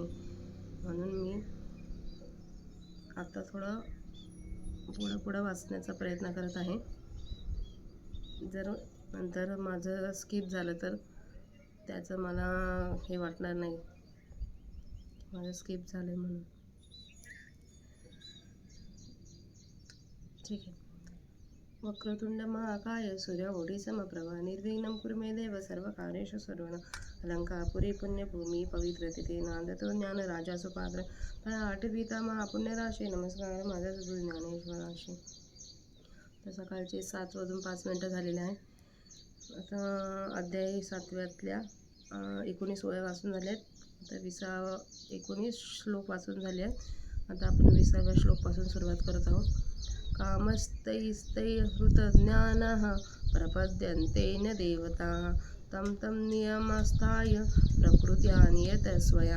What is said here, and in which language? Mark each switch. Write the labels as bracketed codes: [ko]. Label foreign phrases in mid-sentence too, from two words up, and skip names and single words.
[mr] म्हणून मी आता थोडं पुढं वाचण्याचा प्रयत्न करत आहे. जर नंतर माझं स्किप झालं तर त्याचं मला हे वाटणार नाही, माझं स्किप झालं म्हणून. ठीक आहे. [sa] वक्रतुंड महाकाय सूर्यकोटी समप्रभा निर्विघ्नं कुरु मे देव सर्वकार्येषु सर्वदा. [mr] अलंकापुरी पुण्यभूमी पवित्र तिथे नांदतो ज्ञान राजा सुपात्र. आठवीता महापुण्यराशी नमस्कार माझ्या सद्गुरू ज्ञानेश्वराशी. तर सकाळचे 7:05 झालेले आहे. आता अध्याय 7व्यातल्या 19 ओळ्या वाचून झाल्या आहेत. आता 19 श्लोक वाचून झाले आहेत. आता आपण 20व्या श्लोकपासून सुरुवात करत आहोत. [sa] कामस्तैस्तैहृतज्ञानः प्रपद्यन्ते देवताः तं तं नियमस्थाय प्रकृत्या नियतस्वया.